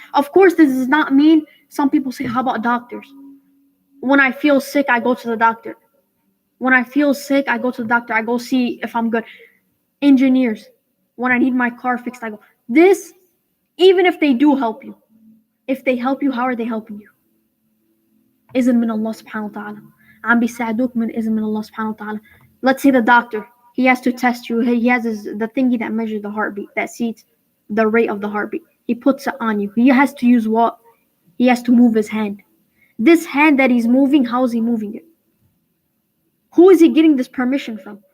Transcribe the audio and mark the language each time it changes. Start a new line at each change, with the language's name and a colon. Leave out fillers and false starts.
English: Of course, this does not mean, some people say, how about doctors? When I feel sick, I go to the doctor. When I feel sick, I go to the doctor. I go see if I'm good. Engineers, when I need my car fixed, I go. This, even if they do help you, if they help you, how are they helping you? Isn't min Allah subhanahu wa ta'ala.
Arabic: عم بيساعدوك من إذن من Allah subhanahu wa ta'ala.
English: Let's say the doctor, he has to test you. He has the thingy that measures the heartbeat, that sees the rate of the heartbeat. He puts it on you. He has to use what? He has to move his hand. This hand that he's moving, how is he moving it? Who is he getting this permission from?